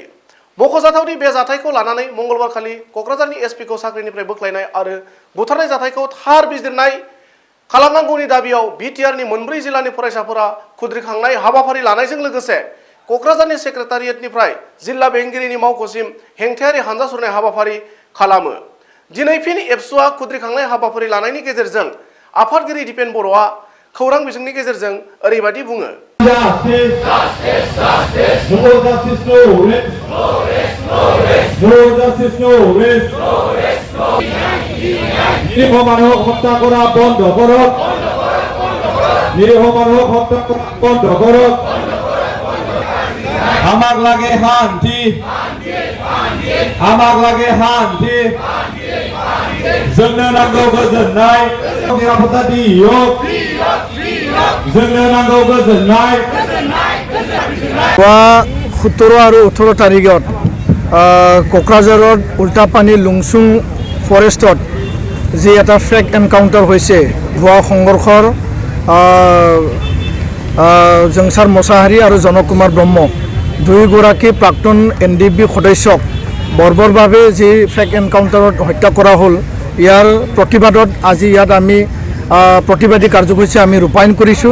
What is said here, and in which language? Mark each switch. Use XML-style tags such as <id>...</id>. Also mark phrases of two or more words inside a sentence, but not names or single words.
<brx>मख'जाथावदि बे जाथायखौ लानानै मंगलबारखालि क'क्राझारनि एसपिखौ साख्रिनिफ्राय बोख्लायनाय आरो बुथारनाय जाथायखौ थार बिजिरनाय खालामनांगौनि दाबियाव बिटिआरनि मोनब्रै जिल्लानि फरायसाफोरा खुद्रिखांनाय हाबाफारि लानायजों लोगोसे क'क्राझारनि सेक्रेटारियेटनिफ्राय जिल्ला बेंगिरिनि मावख'सिम हेंथायारि हानजा सुरनाय हाबाफारि खालामो। दिनै फिन एबसुआ खुद्रिखांनाय हाबाफारि लानायनि गेजेरजों आफादगिरि दिपेन बर'आ खौरां बिजोंनि गेजेरजों ओरैबायदि बुङो।</brx> <as>নিরীহ মানুষ হত্যা করা বন্ধ করক, নিরীহ মানুষ হত্যা করা বন্ধ করক। আমার লাগে শান্তি, আমার লাগে শান্তি,</as> <brx>जोंनो नांगौ गोजोननाय,</brx> <as>নিৰাপত্তা দিয়ক,</as> <brx>जोंनो नांगौ गोजोननाय।</brx> <as>17 আৰু 18 তাৰিখত কোকৰাঝাৰত উল্টাপানী লুংচুং ফৰেষ্টত যি এটা</as> <en>fake encounter</en> <as>হৈছে ভুৱা সংঘৰ্ষৰ জংচাৰ মছাহাৰী আৰু জনক কুমাৰ ব্ৰহ্ম দুয়োগৰাকী প্ৰাক্তন NDB সদস্যক বৰ্বৰভাৱে যি</as> <en>fake encounterত</en> <as>হত্যা কৰা হ'ল, ইয়াৰ প্ৰতিবাদত আজি ইয়াত আমি প্ৰতিবাদী কাৰ্যসূচী আমি ৰূপায়ণ কৰিছোঁ।</as>